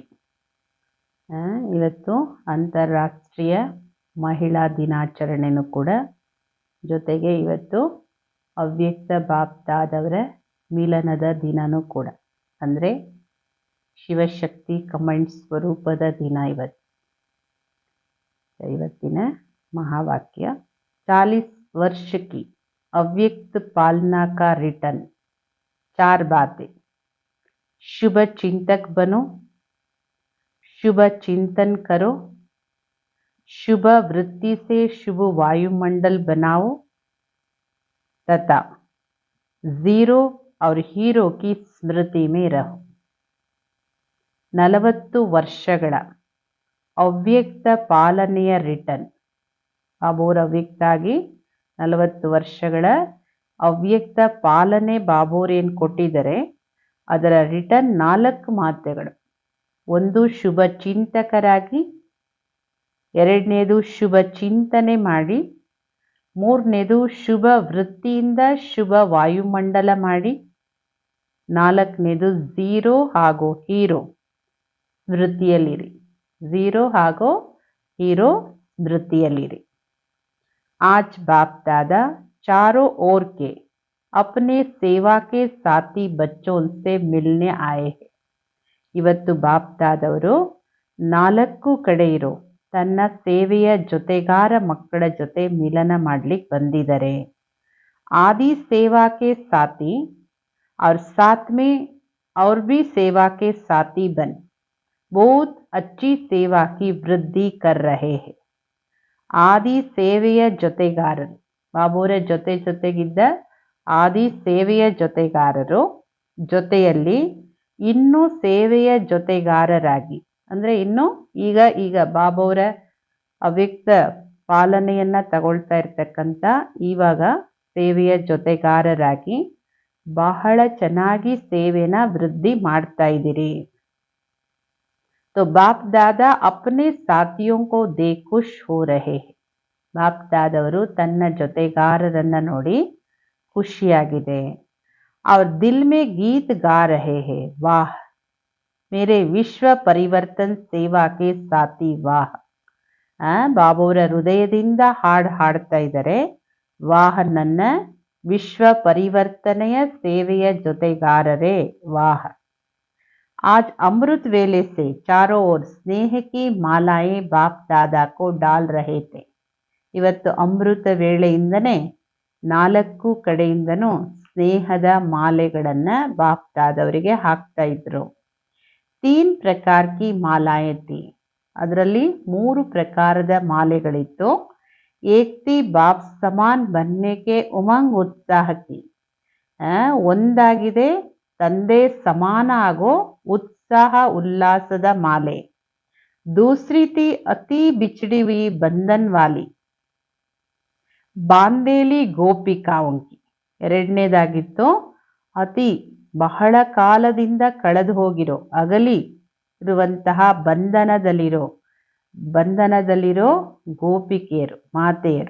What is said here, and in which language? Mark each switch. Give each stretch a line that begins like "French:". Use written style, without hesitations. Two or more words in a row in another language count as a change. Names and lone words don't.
Kannada: ಇವತ್ತು ಅಂತಾರಾಷ್ಟ್ರೀಯ ಮಹಿಳಾ ದಿನಾಚರಣೆನೂ ಕೂಡ, ಜೊತೆಗೆ ಇವತ್ತು ಅವ್ಯಕ್ತ ಬಾಪ್ದಾದವರ ಮಿಲನದ ದಿನನೂ ಕೂಡ, ಅಂದರೆ ಶಿವಶಕ್ತಿ ಕಮಾಂಡ್ ಸ್ವರೂಪದ ದಿನ ಇವತ್ತಿನ
Hindi: महावाक्य 40 वर्ष की अव्यक्त पालना का रिटर्न। 4 बातें। शुभ चिंतक बनो, शुभ चिंतन करो, शुभ वृत्ति से शुभ वायुमंडल बनाओ तथा जीरो और हीरो की स्मृति में रहो।
Kannada: 40 ವರ್ಷಗಳ ಅವ್ಯಕ್ತ ಪಾಲನೆಯ ರಿಟರ್ನ್. ಬಾಬೋರ್ ಅವ್ಯಕ್ತ ಆಗಿ 40 ವರ್ಷಗಳ ಅವ್ಯಕ್ತ ಪಾಲನೆ ಬಾಬೋರ್ ಏನು ಕೊಟ್ಟಿದ್ದಾರೆ, ಅದರ ರಿಟರ್ನ್ 4 ಮಾತೆಗಳು. ಒಂದು, ಶುಭ ಚಿಂತಕರಾಗಿ. ಎರಡನೇದು, ಶುಭ ಚಿಂತನೆ ಮಾಡಿ. ಮೂರನೇದು, ಶುಭ ವೃತ್ತಿಯಿಂದ ಶುಭ ವಾಯುಮಂಡಲ ಮಾಡಿ. ನಾಲ್ಕನೇದು, ಝೀರೋ ಹಾಗೂ ಹೀರೋ ಸ್ಮೃತಿಯಲ್ಲಿರಿ. ಝೀರೋ ಹಾಗೂ ಹೀರೋ स्मृतियलिरी।
Hindi: आज बाप दादा चारों ओर के अपने सेवा के साथी बच्चों से मिलने आए हैं।
Kannada: ಇವತ್ತು ಬಾಪ್ ದಾದವರು 4 ಕಡೆ ಇರೋ ತನ್ನ ಸೇವೆಯ ಜೊತೆಗಾರ ಮಕ್ಕಳ ಜೊತೆ ಮಿಲನ ಮಾಡ್ಲಿಕ್ಕೆ ಬಂದಿದ್ದಾರೆ.
Hindi: आदि सेवा के साथी और साथ में और भी सेवा के साथी बन बहुत अच्छी सेवा की वृद्धि कर रहे हैं।
Kannada: ಆದಿ ಸೇವೆಯ ಜೊತೆಗಾರರು, ಬಾಬೋರ ಜೊತೆಗಿದ್ದ ಆದಿ ಸೇವೆಯ ಜೊತೆಗಾರರು, ಜೊತೆಯಲ್ಲಿ ಇನ್ನೂ ಸೇವೆಯ ಜೊತೆಗಾರರಾಗಿ, ಅಂದರೆ ಇನ್ನು ಈಗ ಬಾಬೋರ ಅವ್ಯಕ್ತ ಪಾಲನೆಯನ್ನ ತಗೊಳ್ತಾ ಇರ್ತಕ್ಕಂಥ ಇವಾಗ ಸೇವೆಯ ಜೊತೆಗಾರರಾಗಿ ಬಹಳ ಚೆನ್ನಾಗಿ ಸೇವೆನ ವೃದ್ಧಿ ಮಾಡ್ತಾ ಇದ್ದೀರಿ.
Hindi: तो बाप दादा अपने साथियों को देख खुश हो रहे हैं.
Kannada: ಬಾಪ್ ದಾದವರು ತನ್ನ ಜೊತೆಗಾರರನ್ನ ನೋಡಿ ಖುಷಿಯಾಗಿದೆ.
Hindi: और दिल में गीत गा रहे हैं, वाह मेरे विश्व परिवर्तन सेवा के साथी वाह.
Kannada: ಬಾಬೋರ ಹೃದಯದಿಂದ ಹಾಡ್ತಾ ಇದ್ದಾರೆ, ವಾಹ್ ನನ್ನ ವಿಶ್ವ ಪರಿವರ್ತನೆಯ ಸೇವೆಯ ಜೊತೆಗಾರರೇ ವಾಹ್.
Hindi: आज अमृत वेले से चारों ओर स्नेह की मालाएं बाप दादा को डाल रहे थे.
Kannada: ಇವತ್ತು ಅಮೃತ ವೇಳೆಯಿಂದನೇ 4 ಕಡೆಯಿಂದನೂ ಸ್ನೇಹದ ಮಾಲೆಗಳನ್ನ ಬಾಪ್ ದಾದವರಿಗೆ ಹಾಕ್ತಾ ಇದ್ರು.
Hindi: 3 प्रकार की मालाएँ थी,
Kannada: ಅದರಲ್ಲಿ 3 ಪ್ರಕಾರದ ಮಾಲೆಗಳಿತ್ತು.
Hindi: एक थी बाप समान बनने के उमंग उत्साह की,
Kannada: ಒಂದಾಗಿದೆ ತಂದೆ ಸಮಾನ ಆಗೋ ಉತ್ಸಾಹ ಉಲ್ಲಾಸದ ಮಾಲೆ.
Hindi: दूसरी थी अति बिछड़ी हुई बंधन वाली बांधेली गोपिकाओं की.
Kannada: ಎರಡನೇದಾಗಿತ್ತು ಅತಿ ಬಹಳ ಕಾಲದಿಂದ ಕಳೆದು ಹೋಗಿರೋ ಅಗಲಿ ಇರುವಂತಹ ಬಂಧನದಲ್ಲಿರೋ ಗೋಪಿಕೆಯರು, ಮಾತೆಯರು.